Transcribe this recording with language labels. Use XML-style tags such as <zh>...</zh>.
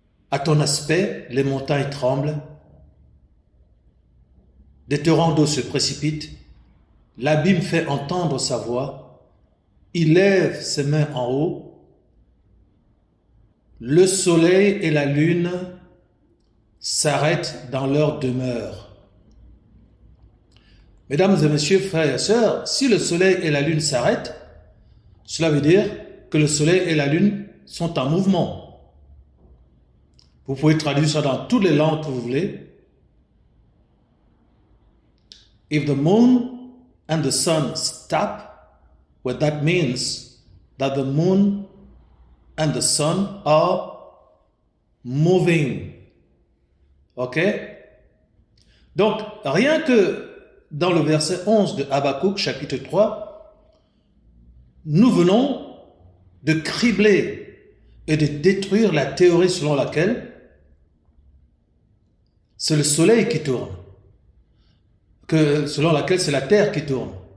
<fr>À ton aspect, les montagnes tremblent, des torrents d'eau se précipitent, l'abîme fait entendre sa voix, il lève ses mains en haut, le soleil et la lune s'arrêtent dans leur demeure. Mesdames et messieurs, frères et sœurs, si le soleil et la lune s'arrêtent, cela veut dire que le soleil et la lune sont en mouvement. Vous pouvez traduire ça dans toutes les langues que vous voulez.</fr> <en>If the moon and the sun stop, well, that means that the moon and the sun are moving. Ok?</en> <fr>Donc, rien que dans le verset 11 de Habakkuk, chapitre 3, nous venons de cribler et de détruire la théorie selon laquelle c'est le soleil qui tourne, selon laquelle c'est la Terre qui tourne.</fr>